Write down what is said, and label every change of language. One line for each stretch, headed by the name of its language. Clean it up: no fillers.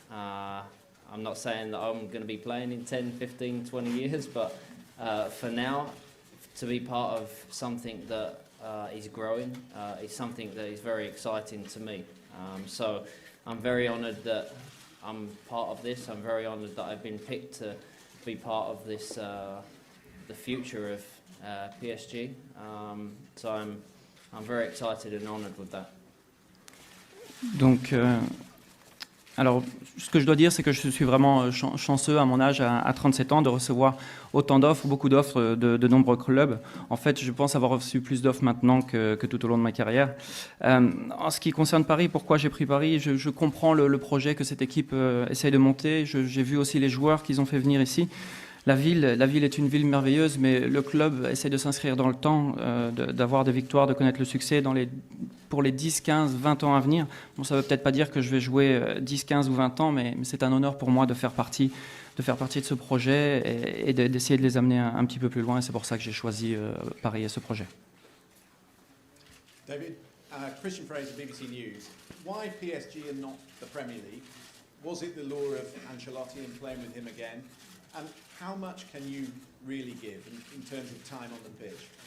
English: I'm not saying that I'm going to be playing in 10, 15, 20 years, but for now, to be part of something that is growing is something that is very exciting to me. So I'm very honoured that I'm part of this. I'm very honoured that I've been picked to be part of this, the future of PSG. So I'm very excited and honoured with that.
French: Donc, alors, ce que je dois dire, c'est que je suis vraiment chanceux à mon âge, à 37 ans, de recevoir autant d'offres, beaucoup d'offres de nombreux clubs. En fait, je pense avoir reçu plus d'offres maintenant que tout au long de ma carrière. En ce qui concerne Paris, pourquoi j'ai pris Paris, je comprends le projet que cette équipe essaye de monter. J'ai vu aussi les joueurs qu'ils ont fait venir ici. La ville est une ville merveilleuse, mais le club essaie de s'inscrire dans le temps, d'avoir des victoires, de connaître le succès pour les 10, 15, 20 ans à venir. Bon, ça ne veut peut-être pas dire que je vais jouer 10, 15 ou 20 ans, mais c'est un honneur pour moi de faire partie de ce projet et d'essayer de les amener un petit peu plus loin. Et c'est pour ça que j'ai choisi Paris et ce projet.
English: David, Christian Fraser, BBC News. Why PSG and not the Premier League? Was it the lure of Ancelotti and playing with him again? And how much can you really give in terms of time on the pitch?